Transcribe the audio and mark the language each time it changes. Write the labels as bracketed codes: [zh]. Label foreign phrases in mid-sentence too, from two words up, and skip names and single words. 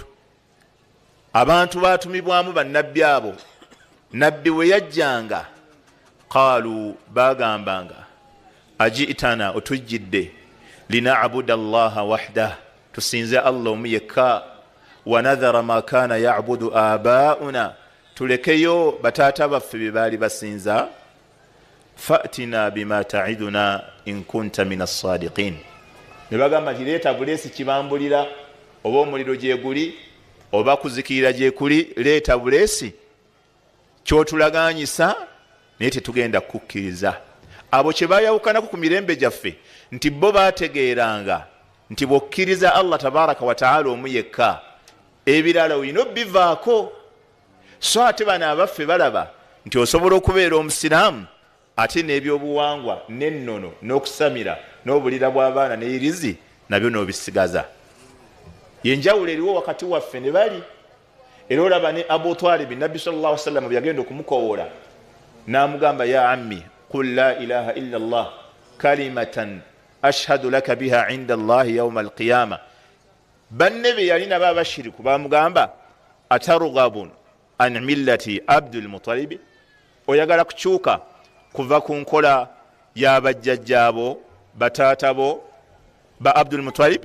[lg] Abantu batumibwamu bannabbi abo. Nabbi we yajjanga qalu, bagambanga aji'tana, otujjidde, [ar] لنعبد الله وحده, [lg] tusinze Allah omu yekka. [ar] ونذر ما كان يعبد آباؤنا, tulekeyo bataata baffe bye baali basinza. فأتنا بما تعدنا إن كنت من الصادقين. [lg] Ne bagamba nti leeta buleesi kibambulira, oba omuliro gye guli oba kuzikirira gye kuli, leeta buleesi kyotulaganyisa, naye tetugenda kukkiriza. Abo kye bayawukanako ku mirembe gyaffe nti bo baategeeranga nti bw'okkiriza Allah tabaraka wa taala omu yekka, ebirala olina bivaako. So ate bano abaffe balaba nti osobola okubeera omusiraamu ate n'ebyobuwangwa n'ennono n'okusamira n'obulira bw'abaana n'irizi nabyo n'obisigaza. Yenjawulo eriwo wakati waffe ne bali. Era olaba ne Abu Talib, Nabbi [ar] صلى الله عليه وسلم [lg] yagenda okumukowoola n'amugamba, [ar] يا عم قل لا إله إلا الله كلمة أشهد لك بها عند الله يوم القيامة. [lg] Banne be yali nabo abashiriku bamugamba, [ar] أترغب عن ملة عبد المطلب, [lg] oyagala kukyuka kuva ku nkola y'abajjajjaabo bataatabo ba Abdul Muttalib?